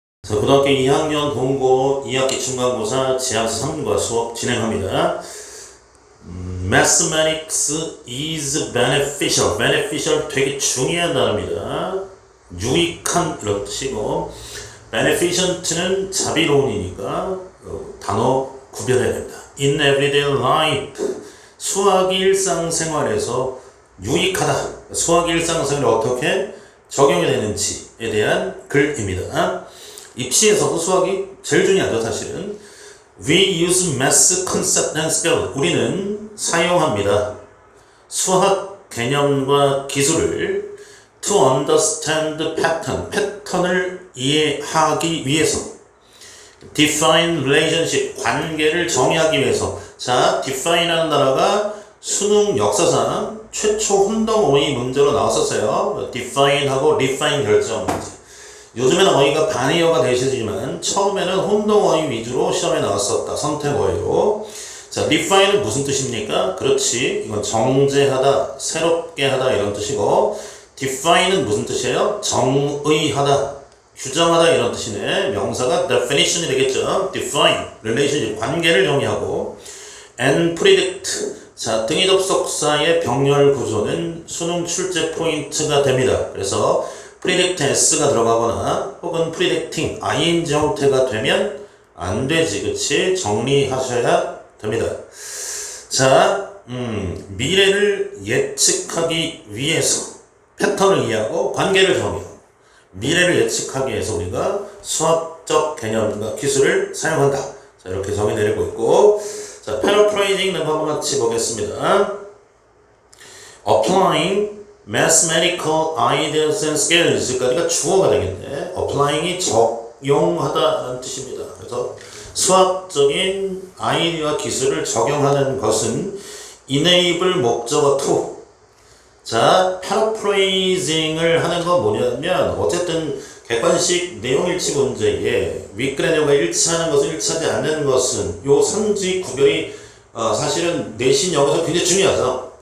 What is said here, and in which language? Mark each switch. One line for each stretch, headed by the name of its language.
Korean: 자, 고등학교 2학년 동고 2학기 중간고사 지하수 3과 수업 진행합니다.
English: Mathematics is beneficial.
Korean: beneficial 되게 중요한 단어입니다. 유익한 이런 뜻이고, beneficent는 자비로운이니까 단어 구별해야 됩니다.
English: In everyday life,
Korean: 수학이 일상생활에서 유익하다. 수학이 일상생활에 어떻게 적용이 되는지에 대한 글입니다. 입시에서도 수학이 제일 중요하죠, 사실은.
English: We use math concept and skill.
Korean: 우리는 사용합니다. 수학 개념과 기술을
English: to understand pattern.
Korean: 패턴을 이해하기 위해서.
English: define relationship.
Korean: 관계를 정의하기 위해서. 자, define하는 단어가 수능 역사상 최초 혼동 어휘 문제로 나왔었어요. define하고 refine 결정 문제. 요즘에는 어휘가 반의어가 되시지만 처음에는 혼동 어휘 위주로 시험에 나왔었다. 선택 어휘로. 자, refine은 무슨 뜻입니까? 그렇지. 이건 정제하다, 새롭게 하다 이런 뜻이고, define은 무슨 뜻이에요? 정의하다, 규정하다 이런 뜻이네. 명사가 definition이 되겠죠.
English: define, relationship,
Korean: 관계를 정의하고,
English: and predict.
Korean: 자, 등위 접속사의 병렬 구조는 수능 출제 포인트가 됩니다. 그래서 predict s가 들어가거나 혹은 predicting ing 형태가 되면 안 되지, 그치? 정리하셔야 됩니다. 자, 미래를 예측하기 위해서 패턴을 이해하고 관계를 정의하고 미래를 예측하기 위해서 우리가 수학적 개념과 기술을 사용한다. 자, 이렇게 정의 내리고 있고, 자, paraphrasing 한번 같이 보겠습니다.
English: Applying mathematical ideas and skills.
Korean: 그러니까 주어가 되겠네. applying이 적용하다라는 뜻입니다. 그래서 수학적인 아이디어와 기술을 적용하는 것은
English: enable 목적어 to.
Korean: 자, paraphrasing을 하는 건 뭐냐면 어쨌든 객관식 내용일치 문제에 윗그래너가 일치하는 것은 일치하지 않는 것은 요 선지 구별이 사실은 내신 영어에서 굉장히 중요하죠.